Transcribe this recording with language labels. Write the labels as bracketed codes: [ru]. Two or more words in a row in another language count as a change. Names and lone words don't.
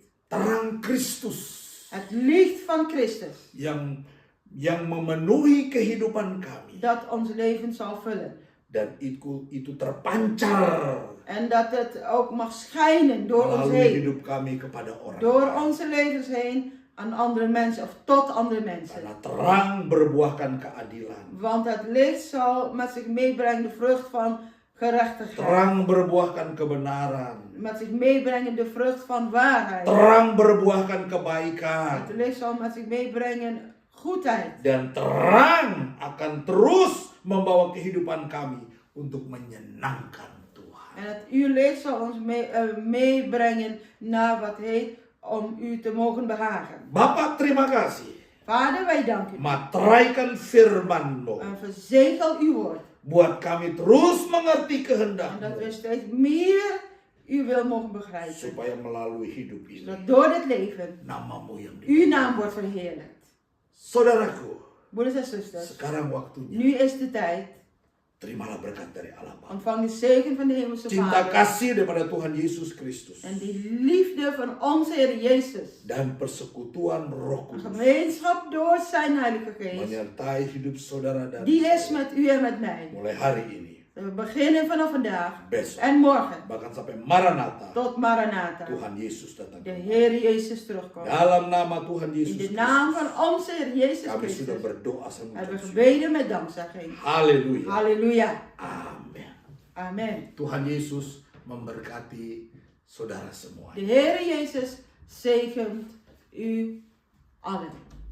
[id] Terang Kristus [nl] Het licht van Christus. [id] yang memenuhi kehidupan kami. [nl] Dat ons leven zal vullen. [id] Dan itu terpancar [nl] En dat het ook mag schijnen door ons [id] melalui [nl] heen. [id] hidup kami kepada orang. [nl] Door onze levens heen aan andere mensen of tot andere mensen. [id] Karena terang berbuahkan keadilan. [nl] Want het licht zal met zich meebrengen de vrucht van gerechtigheid. [id] Terang berbuahkan kebenaran. [nl] Met zich meebrengen de vrucht van waarheid. [id] Terang berbuahkan kebaikan. [nl] Het licht zal met zich meebrengen goedheid. [id] Dan terang akan terus membawa kehidupan kami untuk menyenangkan Tuhan. [nl] En het uw licht zal ons meebrengen naar wat heet om u te mogen behagen. [id] Bapak terima kasih. [nl] Vader, wij danken u. [id] Materaikan firman-Mu. [nl] En verzegel uw woord. [id] Buat kami terus mengerti [nl] En dat [id] kehendak-Mu. [nl] we steeds meer uw wil mogen begrijpen. [id] Supaya melalui hidup ini [nl] Zodat door dit leven [id] nama-Mu yang [nl] uw naam wordt verheerlijkt. [id] Saudaraku, [nl] Broeders en zusters, [id] sekarang waktunya. [nl] nu is de tijd. [id] Terimalah berkat dari Allah Bapa. [nl] Ontvang de zegen van de hemelse [id] Cinta [nl] Vader. [id] kasih daripada Tuhan Yesus Kristus. [nl] En die liefde van onze Heer Jezus. [id] Dan persekutuan Roh [nl] Een [id] Kudus. [nl] gemeenschap door zijn Heilige Geest. [id] Menyertai hidup saudara dan [nl] Die is met u en met mij. [id] mulai hari ini. [nl] We beginnen vanaf vandaag [id] Besok. [nl] en morgen [id] Bahkan sampai Maranatha. [nl] tot Maranatha. [id] Tuhan Yesus datang. [nl] De Heer Jezus terugkomt. [id] Dalam nama Tuhan [nl] In [id] Yesus [nl] de [id] Kristus. [nl] naam van onze Heer Jezus [id] Kami sudah [nl] Christus [id] berdoa sama [nl] hebben we [id] Tuhan. [nl] gebeden met dankzegging. [id] Haleluya. [nl] Halleluja. [id] Amin. [nl] Amen. [id] Tuhan Yesus memberkati saudara semua. [nl] De Heer Jezus zegent u allen.